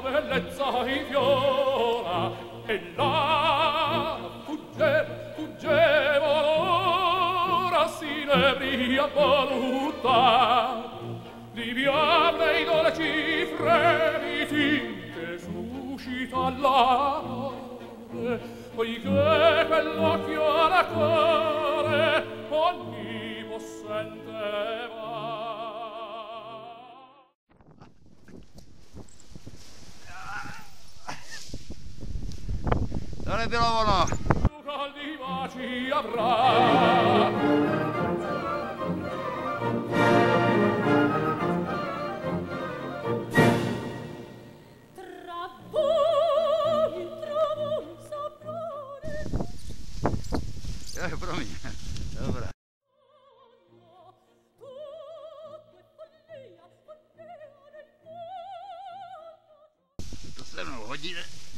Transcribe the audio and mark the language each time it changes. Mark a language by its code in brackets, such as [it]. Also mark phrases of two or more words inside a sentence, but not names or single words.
[it] bellezza infiora, e là fuggevo, fuggevo, l'ora s'inebria voluta di via dei dolci fremiti che suscita l'amore, poiché quell'occhio alla cuore onnipossente va. [cs] To nebylo ono. [it] Più caldi baci avrà. [cs] Promiň, dobrá. To se mnou hodí, ne?